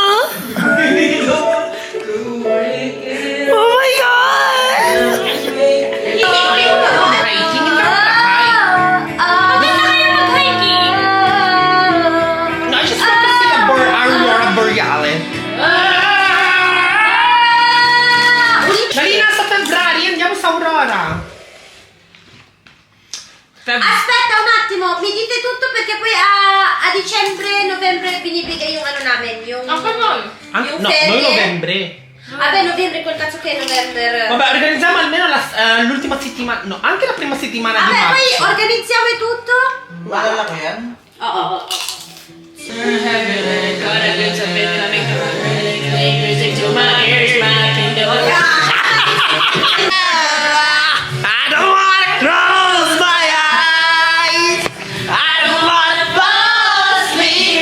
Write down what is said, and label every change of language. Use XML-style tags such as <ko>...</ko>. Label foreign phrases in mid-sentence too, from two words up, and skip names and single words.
<en>Oh my God!</en> <tl>Hiking na Mag-hiking.</tl> <en>No, I just want to see Aurora Borealis.</en> <tl>Dali na sa February, andiamo sa Aurora.</tl> <it>Aspetta un attimo, mi dite tutto perché poi a dicembre, novembre</it> <tl>binibigay yung ano namin, yung... Yung</tl> <it>No, ferie. novembre. Vabbè, novembre, quel cazzo che è novembre. Vabbè, organizziamo almeno l'ultima settimana, no, anche la prima settimana di Vabbè, poi marzo. organizziamo tutto.</it> <tl>Maalala ko yan? Oo.</tl> <en>I don't wanna close my eyes. I don't wanna fall asleep.</en>